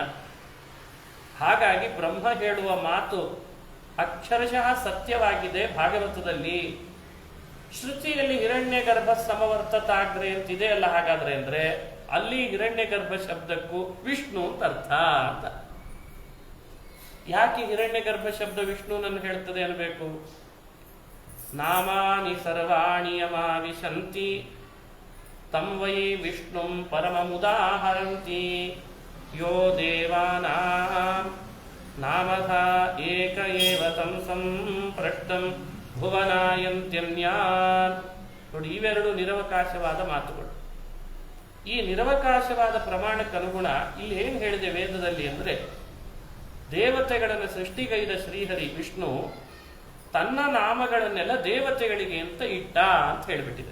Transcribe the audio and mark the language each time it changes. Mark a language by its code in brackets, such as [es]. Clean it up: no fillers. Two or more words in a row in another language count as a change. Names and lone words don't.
[kn] ಹಾಗಾಗಿ ಬ್ರಹ್ಮ ಹೇಳುವ ಮಾತು ಅಕ್ಷರಶಃ ಸತ್ಯವಾಗಿದೆ. ಭಾಗವತದಲ್ಲಿ ಶ್ರುತಿಯಲ್ಲಿ [sa] ಹಿರಣ್ಯ ಗರ್ಭ ಸಮವರ್ತತಾಗ್ರೆ [kn] ಅಂತಿದೆ ಅಲ್ಲ. ಹಾಗಾದ್ರೆ ಅಂದ್ರೆ ಅಲ್ಲಿ ಹಿರಣ್ಯ ಗರ್ಭ ಶಬ್ದಕ್ಕೂ ವಿಷ್ಣು ಅಂತ ಅರ್ಥ ಅಂತ. ಯಾಕೆ ಹಿರಣ್ಯ ಗರ್ಭ ಶಬ್ದ ವಿಷ್ಣುನನ್ನು ಹೇಳ್ತದೆ ಅನ್ಬೇಕು? [sa] ನಾಮಾನಿ ಸರ್ವಾಣಿ ಯಮಾವಿಶಂತಿ ತಂ ವೈ ವಿಷ್ಣುಂ ಪರಮಮುದಾಹರಂತಿ ಯೋ ದೇವಾನಾಂ ನಾಮಧ ಏಕ ಏವ ತಂ ಸಂಪ್ರಷ್ಟಂ ಭುವನಾಯಂತ್ಯನ್ಯಾನ್. [kn] ನೋಡಿ, ಇವೆರಡು ನಿರವಕಾಶವಾದ ಮಾತುಗಳು. ಈ ನಿರವಕಾಶವಾದ ಪ್ರಮಾಣಕ್ಕನುಗುಣ ಇಲ್ಲಿ ಏನ್ ಹೇಳಿದೆ ವೇದದಲ್ಲಿ ಅಂದ್ರೆ, ದೇವತೆಗಳನ್ನು ಸೃಷ್ಟಿಗೈದ ಶ್ರೀಹರಿ ವಿಷ್ಣು ತನ್ನ ನಾಮಗಳನ್ನೆಲ್ಲ ದೇವತೆಗಳಿಗೆ ಅಂತ ಇಟ್ಟ ಅಂತ ಹೇಳಿಬಿಟ್ಟಿದೆ.